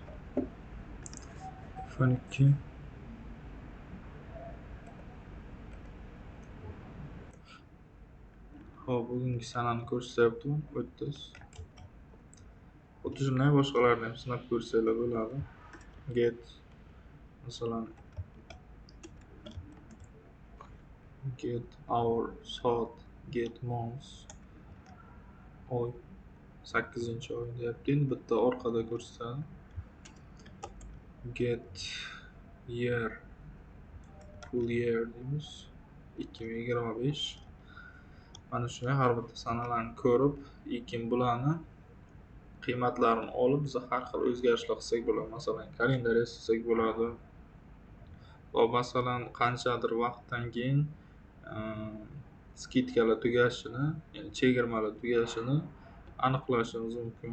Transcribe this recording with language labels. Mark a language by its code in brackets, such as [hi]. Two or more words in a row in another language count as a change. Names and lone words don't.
[uz] F12 Xo'p, bugungi sanani ko'rsatyapti 30. Xuddi shunday boshqalarni ham sinab ko'rsanglar bo'ladi. Get masalan [en] get hour [uz] soat, [en] get month [uz] oy 8-oy deyapti. Endi bitta orqada ko'rsatadi. [en] Get year full year [uz] deymiz. 2025. Mana shunday har bitta sanalarni ko'rib, keyin bularni qiymatlarini olib biz har xil o'zgarishlar qilsak bo'ladi. Masalan, kalendar yasasak bo'ladi. Va masalan, qanchadir vaqtdan keyin skidkalar tugashini, ya'ni chegirmalar tugashini aniqlashimiz mumkin.